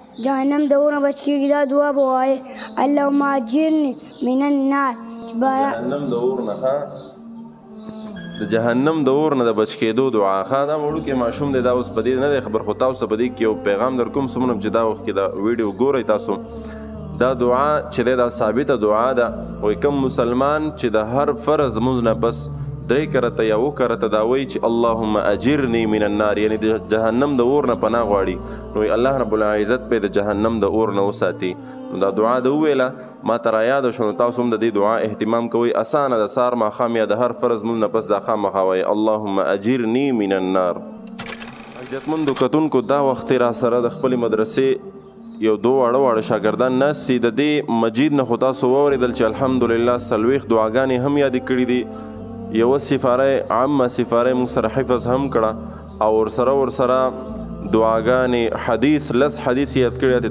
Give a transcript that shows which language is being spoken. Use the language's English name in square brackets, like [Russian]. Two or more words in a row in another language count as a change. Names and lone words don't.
[Pashto] جهنم د اور نه بچ کېږي دا دعا به وایې [Arabic] اللهم اجرني من النار. [Pashto] جهنم د اور نه د جهنم د اور نه د بچ کېدو دعا ښه دا وړوکی ماشوم دی دا اوس په دې نه دی خبر خو تاسو په دې کې یو پیغام در کوم څومره چې دا وخت کې دا ویډیو ګورئ تاسو دا دعا چې دی دا ثابته دعا ده وایي کوم مسلمان چې د هر فرض لمونځ نه پس 3 کرته یا 2 کرته دا وایي چې [Arabic] اللهم اجرني من النار [Pashto] یعنی د جهنم د اور نه پناه غواړي نو الله رب العزت به د جهنم د اور نه وساتي. نو دا دعا د وویله ما ته رایاده شو نو تاسو هم د دې دعا اهتمام کوئ اسانه د سهار ماښام یا د هر فرض لمونځ نه پس دا خامخا وایي [Arabic] اللهم اجرني من النار. [Pashto] عزتمندو کتونکو دا وخت را سره د خپلې مدرسې یو 2 واړه شاګردان ناست دي د دې مجید نه خو تاسو واورېدل چې الحمدلله 40 دعاګانې هم یادې کړي دي یوه سفاره عامه سفاره موږ سره حفظ هم کړه او ورسره دعاګانې حدیث لس حدیث یاد کړي دي